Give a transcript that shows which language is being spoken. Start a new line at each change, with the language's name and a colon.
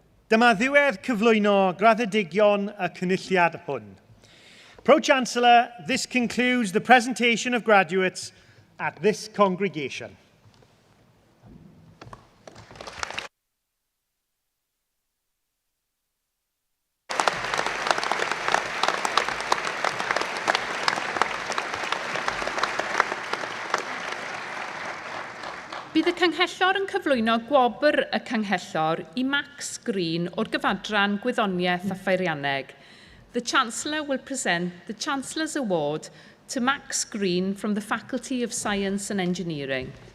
Welsh: Dyma ddiwedd cyflwyno graddedigion y cynulliad hwn.
English: Pro-Chancellor, this concludes the presentation of graduates at this congregation.
Welsh: Bydd y Canghellor yn cyflwyno gwobr y Canghellor I Max Green o'r gyfadran Gwyddoniaeth a Pheirianneg.
English: The Chancellor will present the Chancellor's Award to Max Green from the Faculty of Science and Engineering.